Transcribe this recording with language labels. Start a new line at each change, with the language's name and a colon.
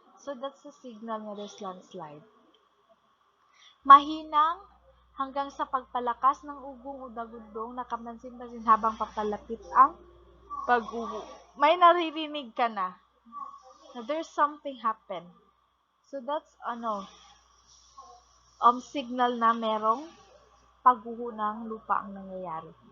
English: So, that's a signal na there's landslide.
Filipino: Mahinang hanggang sa pagpalakas ng ugong o dagundong na kamansin-pansin habang papalapit ang pag-uho. May naririnig ka na
English: there's something happen. So that's signal
Filipino: na merong pagguho ng lupa ang nangyayari.